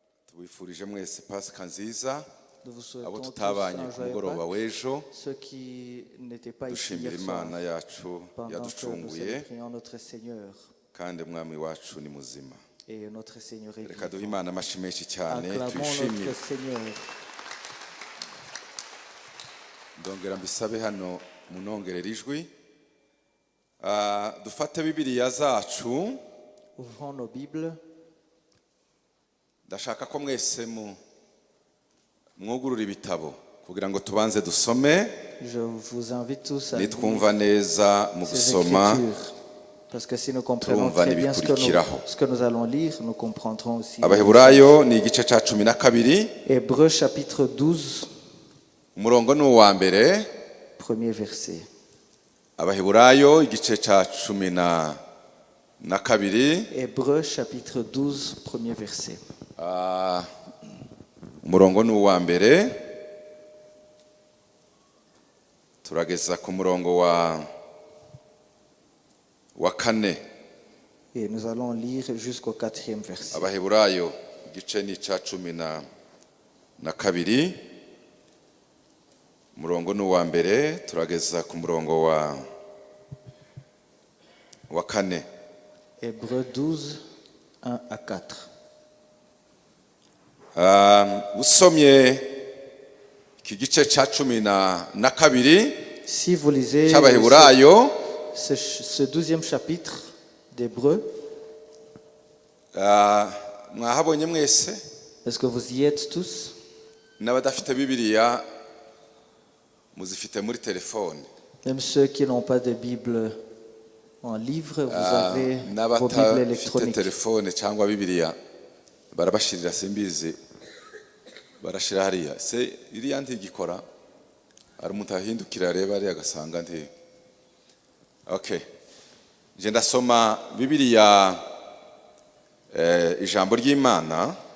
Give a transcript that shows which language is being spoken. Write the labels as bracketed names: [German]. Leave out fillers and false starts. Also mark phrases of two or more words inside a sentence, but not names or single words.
[Kinyarwanda] tubifurije mwese Pasika nziza [French] Nous vous [Kinyarwanda] abo [French] souhaitons tous [Kinyarwanda] tutabanye [French] un [Kinyarwanda] ku [French] joyeux [Kinyarwanda] mugoroba [French] Pâques. [Kinyarwanda] w'ejo [French] Ceux qui n'étaient pas ici [Kinyarwanda] dushimira [French] hier soir, [Kinyarwanda] Imana yacu [French] pendant que nous [Kinyarwanda] yaducunguye [French] célébrions notre Seigneur. [Kinyarwanda] kandi umwami wacu ni muzima. [French] Et notre Seigneur est [Kinyarwanda] Reka duhe [French] vivant. [Kinyarwanda] Imana amashyi menshi cyane [French] Acclamons [Kinyarwanda] tuyishimire. [French] notre Seigneur. [Kinyarwanda] Ndongera mbisabe hano munongerera ijwi. Dufate Bibiliya zacu. [French] Ouvrons nos Bibles. [Kinyarwanda] Ndashaka ko mwese mwugurura ibitabo kugira ngo tubanze dusome [French] Je vous invite tous à lire [Kinyarwanda] nitwumva neza mu [French] ces [Kinyarwanda] gusoma [French] Écritures. Parce que si nous comprenons [Kinyarwanda] turumva [French] très bien ce [Kinyarwanda] n'ibikurikiraho. [French] que nous allons lire, nous comprendrons aussi. [Kinyarwanda] Abaheburayo ni igice cya 12 [French] Hébreux chapitre 12, [Kinyarwanda] umurongo ni uwa mbere. [French] premier verset. [Kinyarwanda] Abaheburayo igice cya 12 [French] Hébreux chapitre 12, premier verset. [Kinyarwanda] umurongo ni uwa mbere turageza ku murongo wa kane. [French] Et nous allons lire jusqu'au 4e verset. [Kinyarwanda] Abaheburayo igice ni cya 12 umurongo ni uwa mbere turageza ku murongo wa kane. [French] Hébreux 12, 1 à 4. [Kinyarwanda] Usomye iki gice cya 12 [French] Si vous lisez [Kinyarwanda] cy'Abaheburayo [French] ce 12e chapitre d'Hébreux, [Kinyarwanda] mwahabonye mwese [French] est-ce que vous y êtes tous? [Kinyarwanda] n'abadafite Bibiliya muzifite muri telefone. [French] Même ceux qui n'ont pas de Bible en livre, vous avez vos Bibles [Kinyarwanda] n'abatafite [French] électroniques. [Kinyarwanda] telefone cyangwa Bibiliya barabashirira simbizi barashira hariya se iriya ntigikora ari umuntu ahindukira areba ari agasanga ndi. Okay, je ndasoma Bibiliya ijambo ry'Imana.